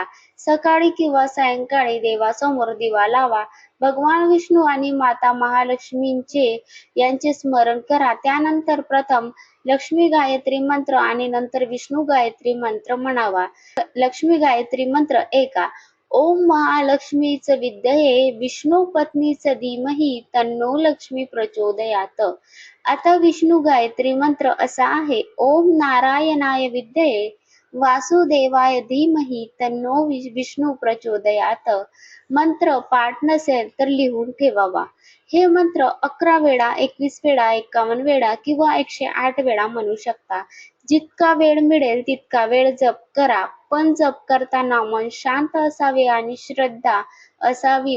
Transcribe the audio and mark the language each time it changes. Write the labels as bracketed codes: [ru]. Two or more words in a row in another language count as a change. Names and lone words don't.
[mr] सकाळी किंवा सायंकाळी देवासमोर दिवा लावा. भगवान विष्णू आणि माता महालक्ष्मींचे यांचे स्मरण करा. त्यानंतर प्रथम लक्ष्मी गायत्री मंत्र आणि नंतर विष्णू गायत्री मंत्र म्हणावा. लक्ष्मी गायत्री मंत्र ऐका. [sa] ओम महालक्ष्मीच विद्महे विष्णू पत्नीच धीमहि तन्नो लक्ष्मी प्रचोदयात. [mr] आता विष्णू गायत्री मंत्र असा आहे. [sa] ओम नारायणाय विद्महे वासुदेवाय धीमहि तन्नो विष्णू प्रचोदयात. [mr] मंत्र पाठ नसेल तर लिहून ठेवावा. हे मंत्र 11 वेळा, 21 वेळा, 51 वेळा किंवा 108 वेळा म्हणू शकता. जितका वेळ मिळेल तितका वेळ जप करा. पण जप करताना मन शांत असावे आणि श्रद्धा असावी.